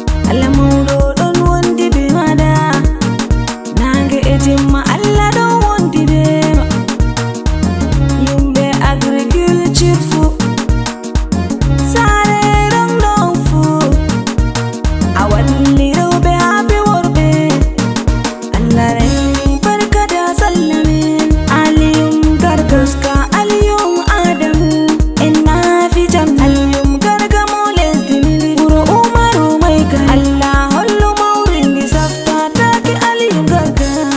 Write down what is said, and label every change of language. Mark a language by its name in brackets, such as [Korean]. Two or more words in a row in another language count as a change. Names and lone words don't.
[Fula] Allah mawɗo ɗon wondi be maɗa. Nange e jemma Allah ɗon wondi be ma. Yimɓe agriculture fu. Saare ɗon ɗon fu. A walli rewɓe haa be worɓe. Allah reni [Hausa] barka da sallah [Fula] min. Aliyum Garga. Goska Aliyum Adamu. En na fi jam. Aliyum Garga mo lesdi min. Wuro Umaru [Hausa] mai gari. [Fula] Allah hollu mawri ndi safta take Aliyum Garga.